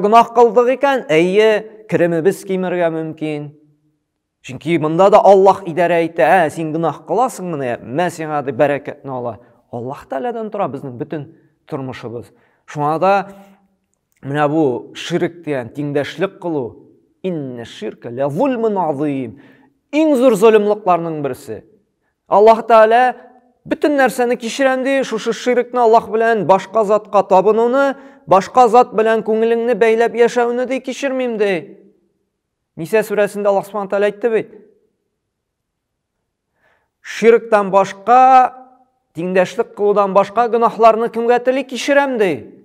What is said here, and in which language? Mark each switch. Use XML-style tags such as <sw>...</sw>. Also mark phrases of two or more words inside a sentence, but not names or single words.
<tt>Гынах кылдык икән, әйе, киремебез кимергә мөмкин. Чөнки монда да Аллаһ идарә итә. Син гынах кыласың менә, мә сиңа дип бәрәкәтне ала. Аллаһ Тәгаләдән тора безнең бөтен тормышыбыз. Шуңа да менә бу ширк дигән тиңдәшлек кылу,</tt> <ar>إن الشرك لظلم عظيم.</ar> <tt>Иң зур zulmлыкларның берсе. Аллаһ Тәгалә bütün нәрсәне кичерәм ди, шушы ширкне Аллаһ белән башка затка табынуны, башка зат белән күңелеңне бәйләп яшәүне ди кичермим ди. Ниса сүрәсендә Аллаһ Субхану Тәгалә әйтте бит. Ширктан башка, тиңдәшлек кылудан башка гынахларны кемгә тели кичерәм ди.</tt>